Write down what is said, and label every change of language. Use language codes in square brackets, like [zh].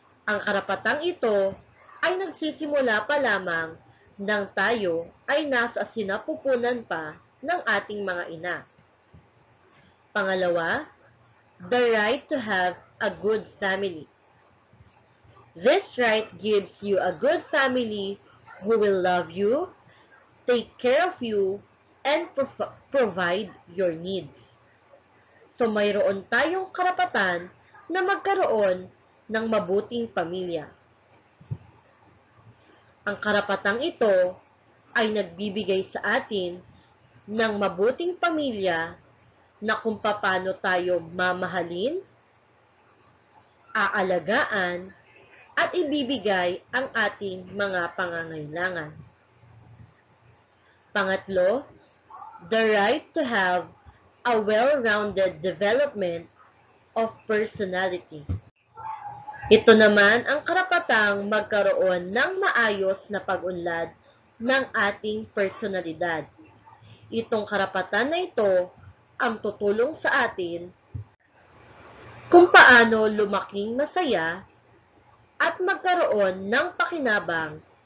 [tl] Ang karapatang ito ay nagsisimula pa lamang nang tayo ay nasa sinapupunan pa ng ating mga ina. [en] Pangalawa, the right to have a good family. This right gives you a good family who will love you, take care of you, and provide your needs. [tl] So mayroon tayong karapatan na magkaroon ng mabuting pamilya. Ang karapatang ito ay nagbibigay sa atin ng mabuting pamilya na kung paano tayo mamahalin, aalagaan, at ibibigay ang ating mga pangangailangan. [en] Pangatlo, the right to have a well-rounded development of personality. [tl] Ito naman ang karapatang magkaroon ng maayos na pag-unlad ng ating personalidad. Itong karapatan na ito ang tutulong sa atin kung paano lumaking masaya at magkaroon ng pakinabang